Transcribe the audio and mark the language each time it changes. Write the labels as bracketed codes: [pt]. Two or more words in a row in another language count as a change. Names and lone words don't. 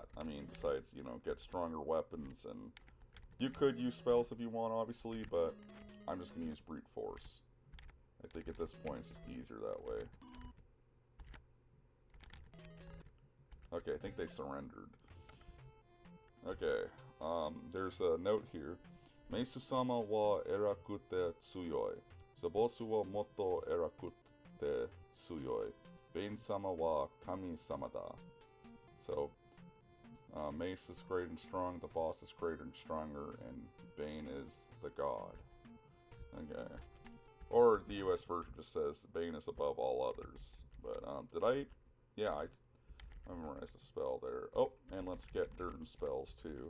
[en] I mean, besides, you know, get stronger weapons. And you could use spells if you want, obviously. But I'm just going to use brute force. I think at this point it's just easier that way. Okay, I think they surrendered. Okay, there's a note here. [ja] メイス様は偉くて強い. ザボスはもっと偉くて強い. ベイン様は神様だ. [en] So, Mace is great and strong, the boss is greater and stronger, and Bane is the god. Okay. Or the US version just says Bane is above all others. But, did I... Yeah, I memorized the spell there. Oh, and let's get Durden spells too.